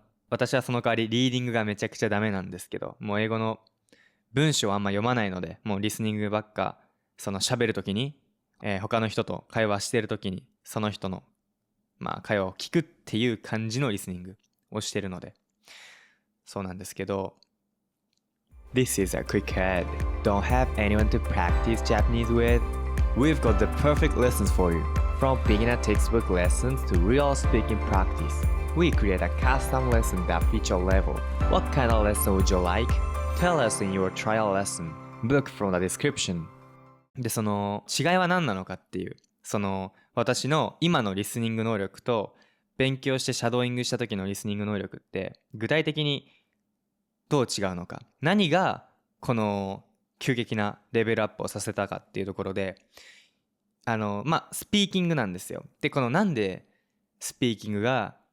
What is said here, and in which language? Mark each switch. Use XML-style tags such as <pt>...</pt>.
<ja>私はその代わりリーディングがめちゃくちゃダメなんですけど、もう英語の文章はあんま読まないので、もうリスニングばっか、喋るときに、他の人と会話してるときにその人の会話を聞くっていう感じのリスニングをしてるので、そうなんですけど、</ja> <en>This is a quick ad. Don't have anyone to practice Japanese with? We've got the perfect lessons for you. From beginner textbook lessons to real speaking practice, we create a custom lesson that fits your level. What kind of lesson would you like? Tell us in your trial lesson. Book from the description.</en> <ja>で、その違いは何なのかっていう、私の今のリスニング能力と勉強してシャドーイングした時のリスニング能力って具体的にどう違うのか、何がこの急激なレベルアップをさせたかっていうところで、スピーキングなんですよ。で、このなんでスピーキングが</ja>